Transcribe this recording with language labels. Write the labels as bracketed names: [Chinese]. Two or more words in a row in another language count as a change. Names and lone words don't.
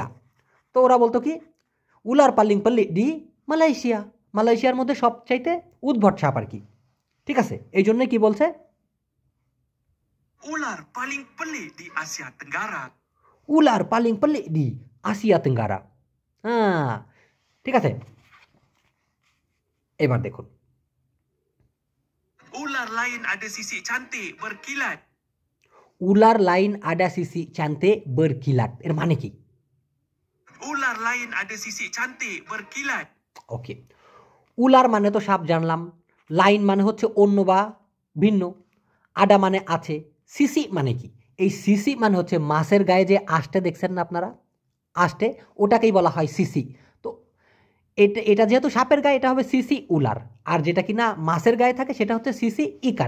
[Bangla] তো ওরা বলতো কি, [Malay] Ular paling pelik di Malaysia, [Bangla] মালয়েশিয়ার মধ্যে সবচাইতে উদ্ভট সাপ আর কি। ঠিক আছে, এই জন্য কি বলছে, [Malay] Ular paling pelik di Asia Tenggara. Ular paling pelik di Asia Tenggara. [Bangla] হ্যাঁ, ঠিক আছে, এবার দেখুন। [Malay] Ular lain ada sisik cantik berkilat. ular lain ada sisi cantik berkilat, [Bangla] এর মানে কি? [Malay] Ular lain ada sisi cantik berkilat. [Bangla] ওকে, উলার মানে তো সাপ জানলাম, লাইন মানে হচ্ছে অন্য বা ভিন্ন, আডা মানে আছে, সিসি মানে কি? এই সিসি মানে হচ্ছে মাছের গায়ে যে আষ্টে দেখছেন না আপনারা, আষ্টে, ওটাকেই বলা হয় সিসি। তো এটা এটা যেহেতু সাপের গায়ে, এটা হবে [Malay] sisik ular, [Bangla] আর যেটা কিনা মাছের গায়ে থাকে সেটা হচ্ছে [Malay] sisik ikan.